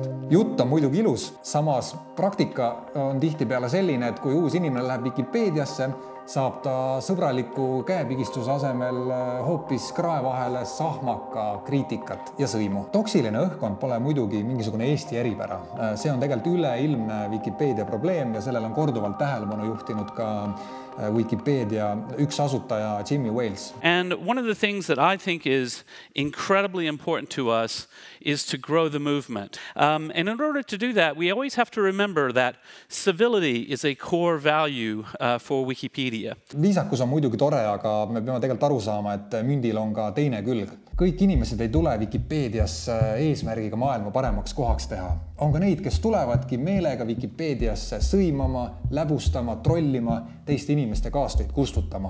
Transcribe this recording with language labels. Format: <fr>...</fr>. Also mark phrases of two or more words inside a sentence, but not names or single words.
<et>Jutt on muidugi ilus, samas praktika on tihtipeale selline, et kui uus inimene läheb Wikipeediasse, saab ta sõbraliku käepigistuse asemel hoopis krae vahele sahmaka kriitikat ja sõimu. Toksiline õhkkond pole muidugi mingisugune Eesti eripära. See on tegelikult üleilmne Wikipeedia probleem ja sellel on korduvalt tähelepanu juhtinud ka Wikipeedia üks asutaja Jimmy Wales.</et> <en>And one of the things that I think is incredibly important to us is to grow the movement. And in order to do that, we always have to remember that civility is a core value for Wikipedia.</en> <et>Viisakus on muidugi tore, aga me peame tegelikult aru saama, et mündil on ka teine külg. Kõik inimesed ei tule Wikipedias eesmärgiga maailma paremaks kohaks teha. On ka neid, kes tulevadki meelega Wikipediasse sõimama, läbustama, trollima, teiste inimeste kaastuid kustutama.</et>